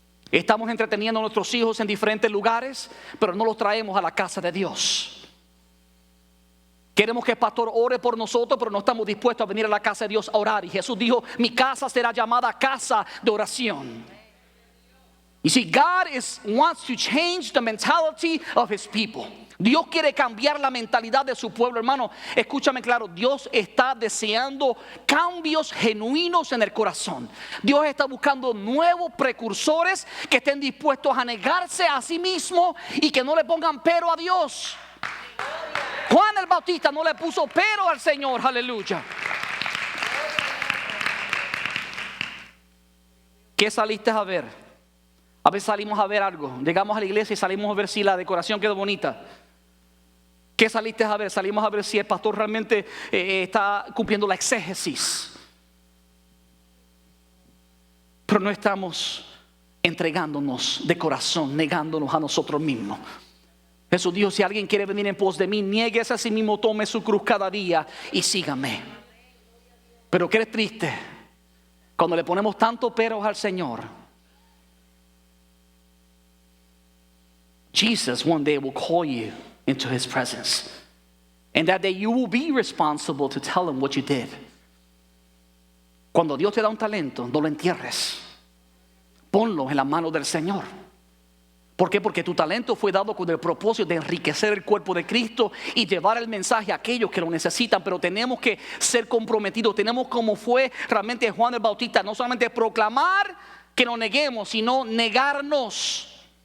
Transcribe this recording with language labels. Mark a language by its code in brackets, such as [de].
[es] Estamos entreteniendo a nuestros hijos en diferentes lugares, pero no los traemos a la casa de Dios. Queremos que el pastor ore por nosotros, pero no estamos dispuestos a venir a la casa de Dios a orar. Y Jesús dijo: mi casa será llamada casa de oración. [en] You see, God wants to change the mentality of His people. [es] Dios quiere cambiar la mentalidad de su pueblo, hermano. Escúchame claro, Dios está deseando cambios genuinos en el corazón. Dios está buscando nuevos precursores que estén dispuestos a negarse a sí mismos y que no le pongan pero a Dios. Juan el Bautista no le puso pero al Señor, aleluya. ¿Qué saliste a ver? A veces salimos a ver algo, llegamos a la iglesia y salimos a ver si la decoración quedó bonita. ¿Qué saliste a ver? Salimos a ver si el pastor realmente está cumpliendo la exégesis. Pero no estamos entregándonos de corazón, negándonos a nosotros mismos. Jesús dijo: si alguien quiere venir en pos de mí, niéguese a sí mismo, tome su cruz cada día y sígame. Pero qué triste cuando le ponemos tanto peros al Señor. [en] Jesus one day will call you into His presence, and that day you will be responsible to tell Him what you did. [es] Cuando Dios te da un talento, no lo entierres. Ponlo en las manos del Señor. ¿Por qué? Porque tu talento fue dado con el propósito de enriquecer el cuerpo de Cristo y llevar el mensaje a aquellos que lo necesitan. Pero tenemos que ser comprometidos. Tenemos, como fue realmente Juan el Bautista, no solamente proclamar que nos neguemos, sino negarnos.